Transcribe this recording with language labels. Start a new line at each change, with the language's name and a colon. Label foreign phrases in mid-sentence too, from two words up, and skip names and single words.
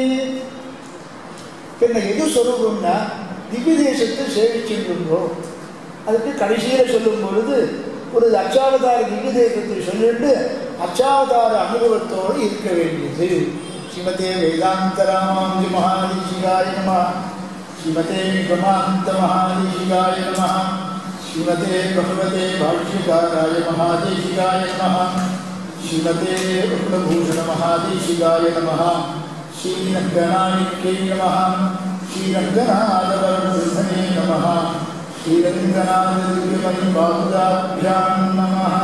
Tamil: என்ன எது ஸ்வரூபம்னா, திவ்ய தேசத்தை சேவிச்சுருந்தோம். அதுக்கு கடைசியில சொல்லும் பொழுது ஒரு அச்சாவதார திவ்ய தேசத்தை சொல்லிட்டு அச்சாவதார அனுபவத்தோடு இருக்க வேண்டியது.
Sanskrit: श्रीमते वेदान्त रामानुज महादेशिकाय नमः. श्रीमते निगमान्त महादेशिकाय नमः. श्रीमते भगवते भाष्यकाराय महादेशिकाय नमः. श्रीमते रत्नभूषण महादेशिकाय नमः. श्रीरङ्गनायके नमः। श्रीरङ्गनाथवरब्रह्मणे नमः. श्रीरङ्गनाथ दिव्यमणि पादुकाभ्यां नमः.